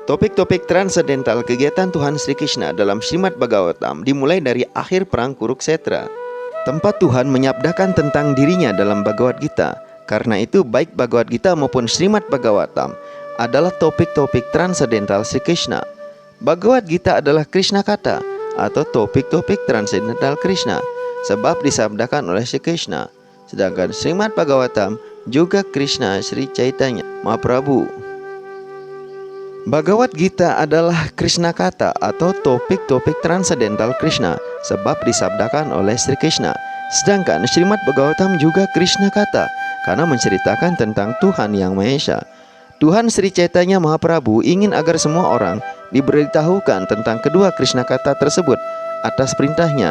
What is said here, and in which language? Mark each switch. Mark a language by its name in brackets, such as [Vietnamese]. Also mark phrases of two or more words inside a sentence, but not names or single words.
[Indonesian] Topik-topik transendental kegiatan Tuhan Sri Krishna dalam Srimad Bhagavatam dimulai dari akhir perang Kuruksetra, tempat Tuhan menyabdakan tentang dirinya dalam Bhagavad Gita. Karena itu baik Bhagavad Gita maupun Srimad Bhagavatam adalah topik-topik transendental Sri Krishna. Bhagavad Gita adalah Krishna kata atau topik-topik transendental Krishna, sebab disabdakan oleh Sri Krishna. Sedangkan Srimad Bhagavatam juga Krishna Sri Chaitanya Mahaprabhu. Bhagavad Gita adalah Krishna kata atau topik-topik transendental Krishna, sebab disabdakan oleh Sri Krishna. Sedangkan Srimad Bhagavatam juga Krishna kata karena menceritakan tentang Tuhan Yang Maha Esa. Tuhan Sri Chaitanya Mahaprabhu ingin agar semua orang diberitahukan tentang kedua Krishna kata tersebut atas perintahnya.